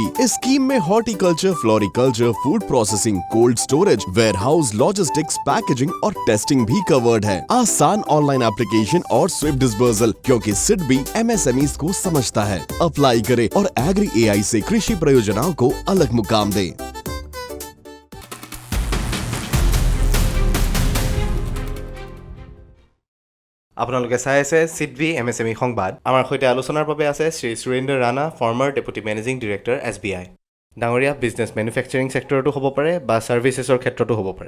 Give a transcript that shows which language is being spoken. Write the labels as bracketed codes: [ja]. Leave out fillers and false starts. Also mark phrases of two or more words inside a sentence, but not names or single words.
[hi] इस स्कीम में [en] horticulture, floriculture, food processing, cold storage, warehouse, logistics, packaging [hi] और टेस्टिंग भी कवर्ड है। आसान [en] online application [hi] और [en] swift disbursal, [hi] क्योंकि सिड बी MSMEs को समझता है। अप्लाई करें और एग्री AI से कृषि परियोजनाओं को अलग मुकाम दें। [as] আপোনালোকে চাই আছে সিড বি MSME সংবাদ। আমাৰ সৈতে আলোচনাৰ বাবে আছে শ্ৰী সুৰেন্দ্ৰ ৰাণা, [en] former deputy managing director [as] SBI। ডাঙৰীয়া, [en] business manufacturing sector [as] হ'ব পাৰে বা ছাৰ্ভিচেছৰ ক্ষেত্ৰতো হ'ব পাৰে।